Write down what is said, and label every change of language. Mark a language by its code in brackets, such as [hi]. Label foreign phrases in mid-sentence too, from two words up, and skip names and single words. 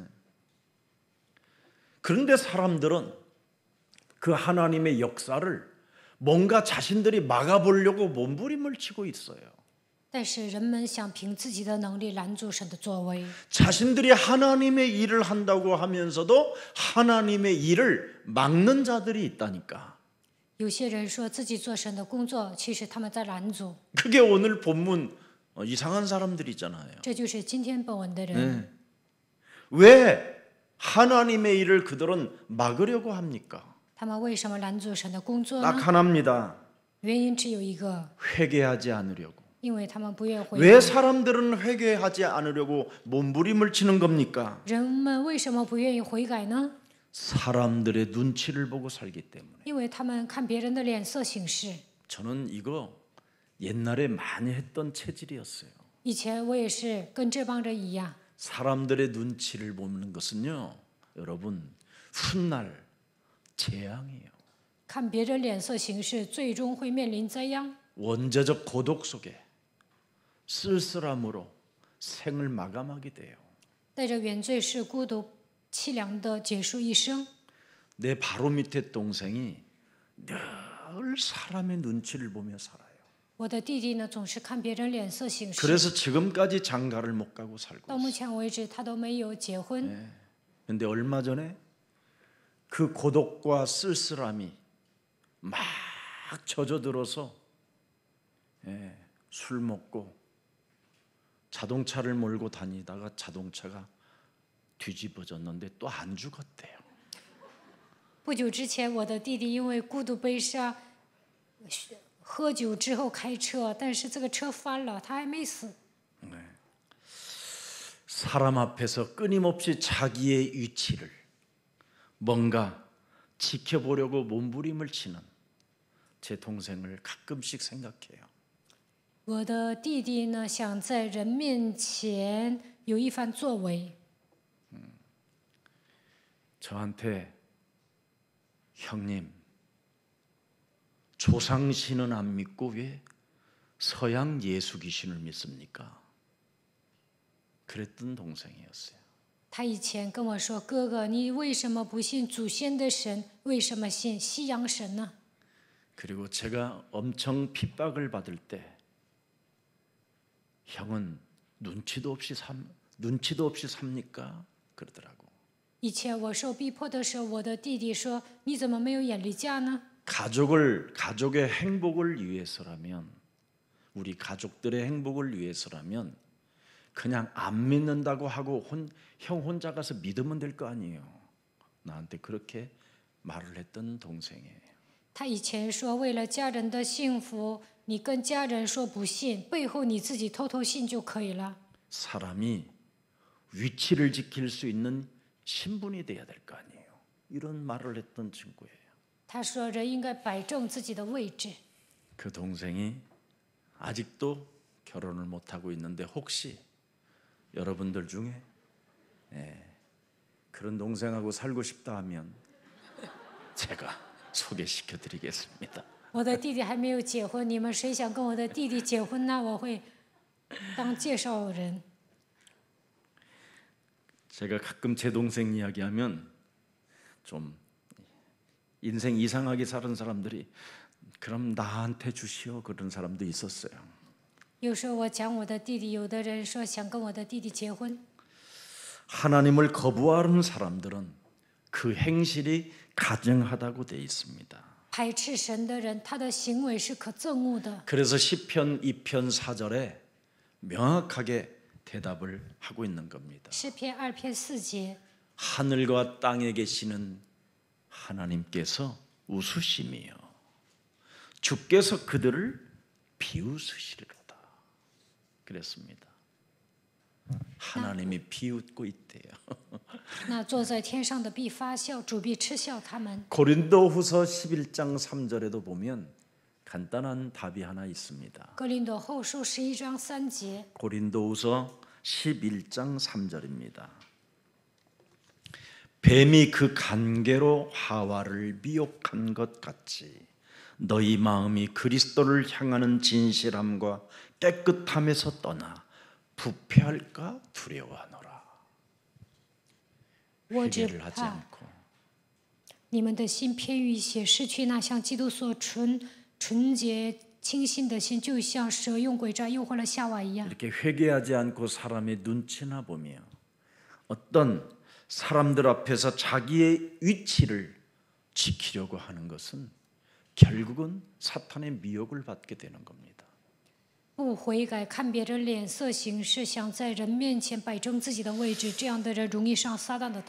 [ko] 그런데 사람들은 그 하나님의 역사를 뭔가 자신들이 막아보려고 몸부림을 치고 있어요. [zh] 但是人们想凭自己的能力拦阻神的作为， [ko] 자신들이 하나님의 일을 한다고 하면서도 하나님의 일을 막는 자들이 있다니까. [zh] 有些人说自己做神的工作，其实他们在拦阻。 [ko] 그게 오늘 본문 이상한 사람들이잖아요. [zh] 这就是今天本文的人。 [ko] 왜 하나님의 일을 그들은 막으려고 합니까? [zh] 他们为什么拦阻神的工作 [ko] 딱 [zh] 呢？ [ko] 하나입니다. [zh] 原因只有一个， [ko] 회개하지 않으려고. [zh] 因为他们不愿悔 [ko] 왜 [zh] 改。 [ko] 사람들은 회개하지 않으려고 몸부림을 치는 겁니까? [zh] 人们为什么不愿意悔改呢？ [ko] 사람들의 눈치를 보고 살기 때문에. [zh] 因为他们看别人的脸色行事。 [ko] 저는 이거 옛날에 많이 했던 체질이었어요. [zh] 以前我也是跟这帮人一样， [ko] 사람들의 눈치를 보는 것은요, 여러분 훗날 재앙이에요. [zh] 看别人脸色行事，最终会面临灾殃。 [ko] 원죄적 고독 속에 쓸쓸함으로 생을 마감하게 돼요. [zh] 带着原罪是孤独凄凉的结束一生。 [ko] 내 바로 밑에 동생이 늘 사람의 눈치를 보며 살아요. [zh] 我的弟弟呢，总是看别人脸色行事， [ko] 그래서 지금까지 장가를 못 가고 살고 [zh] 到 [ko] 있어요. [zh] 目前为止他都没有结婚。 [ko] 근데 얼마 전에 그 고독과 쓸쓸함이 막 젖어들어서 술 먹고 자동차를 몰고 다니다가 자동차가 뒤집어졌는데 또 안 죽었대요. [zh] 不久之前，我的弟弟因为孤独悲伤，喝酒之后开车，但是这个车翻了，他还没死。 [ko] 사람 앞에서 끊임없이 자기의 위치를 뭔가 지켜보려고 몸부림을 치는 제 동생을 가끔씩 생각해요. [zh] 我的弟弟呢，想在人面前有一番作为， [ko] 저한테 형님 조상신은 안 믿고 왜 서양 예수 귀신을 믿습니까? 그랬던 동생이었어요. [zh] 他以前跟我说：“哥哥，你为什么不信祖先的神？为什么信西洋神呢？” [ko] 그리고 제가 엄청 핍박을 받을 때 형은 눈치도 없이 삽니까? 그러더라고. [zh] 以前我受逼迫的时候，我的弟弟说：“你怎么没有眼力价呢？” [ko] 가족의 행복을 위해서라면, 우리 가족들의 행복을 위해서라면 그냥 안 믿는다고 하고 형 혼자 가서 믿으면 될 거 아니에요. 나한테 그렇게 말을 했던 동생이에요. [zh] 他以前说，为了家人的幸福，你跟家人说不信，背后你自己偷偷信就可以了。 [ko] 사람이 위치를 지킬 수 있는 신분이 돼야 될 거 아니에요. 이런 말을 했던 친구예요. [zh] 他说，人应该摆正自己的位置。 [ko] 그 동생이 아직도 결혼을 못 하고 있는데 혹시 여러분들 중에 그런 동생하고 살고 싶다 하면 제가 소개시켜 드리겠습니다. [zh] 我的弟弟还没有结婚，你们谁想跟我的弟弟结婚呢？我会当介绍人。 [ko] 제가 가끔 제 동생 이야기하면 좀 인생 이상하게 사는 사람들이 그럼 나한테 주시오 그런 사람도 있었어요. [zh] 有时候我讲我的弟弟，有的人说想跟我的弟弟结婚。 [ko] 하나님을 거부하는 사람들은 그 행실이 가증하다고 돼 있습니다. [zh] 排斥神的人，他的行为是可憎恶的。 [ko] 그래서 시편 2편 4절에 명확하게 대답을 하고 있는 겁니다. [zh] 诗篇2篇4节， [ko] 하늘과 땅에 계시는 하나님께서 웃으시며 주께서 그들을 비웃으시리로다. 그랬습니다. 하나님이 비웃고 있대요. [zh] 那坐在天上的必发笑，主必嗤笑他们。 [ko] 고린도후서 11장 3절에도 보면 간단한 답이 하나 있습니다. [zh] 哥林多后书11章3节， [ko] 고린도후서 11장 3절입니다. 뱀이 그 간계로 하와를 미혹한 것 같이 너희 마음이 그리스도를 향하는 진실함과 깨끗함에서 떠나 부패할까 두려워하노라. [zh] 我只 [ko] 회개를 하지 [zh] 怕 [ko] 않고 [zh] 你们的心偏于邪，失去那像基督所纯洁清新的心，就像蛇用诡诈诱惑了夏娃一样。 [ko] 이렇게 회개하지 않고 사람의 눈치나 보며 어떤 사람들 앞에서 자기의 위치를 지키려고 하는 것은 결국은 사탄의 미혹을 받게 되는 겁니다. [zh] 不悔改，看别人脸色行事，想在人面前摆正自己的位置，这样的人容易上撒旦的当。